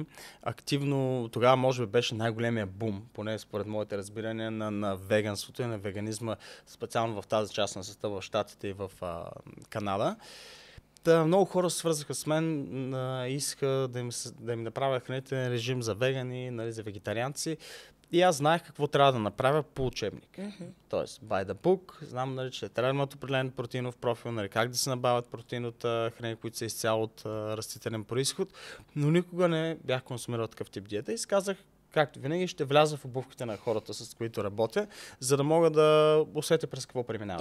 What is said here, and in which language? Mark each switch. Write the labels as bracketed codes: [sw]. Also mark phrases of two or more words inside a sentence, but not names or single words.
[bg] Активно, тогава може би беше най-големия бум, поне според моите разбирания, на веганството и на веганизма, специално в тази част на света, в Щатите и в Канада. Много хора свързаха с мен, искаха да им направя хранителен режим за вегани, нали, за вегетарианци. И аз знаех какво трябва да направя по учебник. Тоест, [en] by the book, [bg] знам, нали, че трябва да имат определен протеинов профил, нали, как да се набавят протеин от храни, които са изцяло от растителен происход, но никога не бях консумирал такъв тип диета и си казах, както винаги, ще вляза в обувките на хората, с които работя, за да мога да усетя през какво преминават.